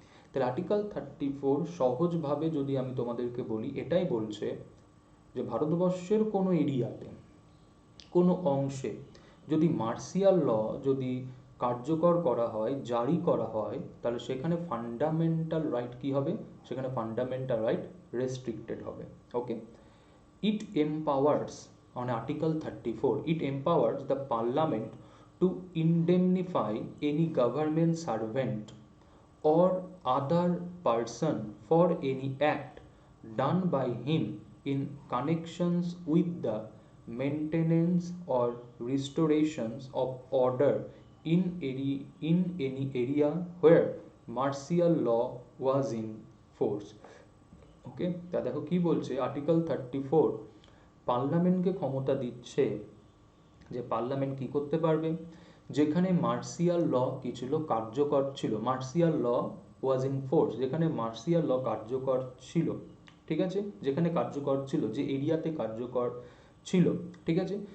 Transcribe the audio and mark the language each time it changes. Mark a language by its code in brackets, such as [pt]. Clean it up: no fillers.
[bn] তাহলে আর্টিকেল 34 সহজভাবে যদি আমি তোমাদেরকে বলি, এটাই বলছে যে ভারতবর্ষের কোনো এরিয়াতে, কোনো অংশে যদি মার্শিয়াল ল যদি কার্যকর করা হয়, জারি করা হয়, তাহলে সেখানে ফান্ডামেন্টাল রাইট কি হবে, সেখানে ফান্ডামেন্টাল রাইট রেস্ট্রিক্টেড হবে। [en] Okay, it empowers on Article 34, it empowers the Parliament to indemnify any government servant or other person for any act done by him in connections with the maintenance or restorations of order in any area where martial law was in force। [bn] ওকে, তা দেখো কি বলছে article 34 পার্লামেন্টকে ক্ষমতা দিচ্ছে যে parliament কি করতে পারবে, যেখানে মার্শিয়াল ল কি ছিল, কার্যকর ছিল, [en] martial law was in force, [bn] যেখানে মার্শিয়াল ল কার্যকর ছিল, ঠিক আছে, যেখানে কার্যকর ছিল, যে এরিয়াতে কার্যকর ছিল, ঠিক আছে।